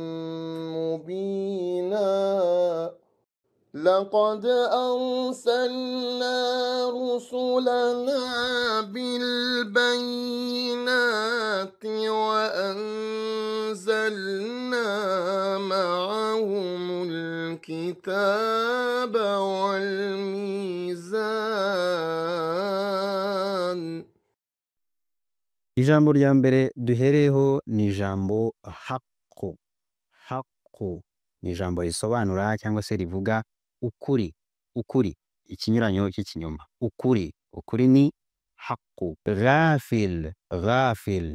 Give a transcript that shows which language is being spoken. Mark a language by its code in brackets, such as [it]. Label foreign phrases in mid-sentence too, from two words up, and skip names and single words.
[ar] مبينا لقد أرسلنا رسلنا بالبينات وأنزلنا معهم الكتاب والميزان. [rw] Ijambo rya mbere duhereho ni ijambo haqqu. Haqqu ni ijambo risobanura cyangwa se rivuga ukuri. Ukuri, ikinyuranyo cy'ikinyoma. Ukuri, ukuri ni haqqu. [ar] غافل غافل.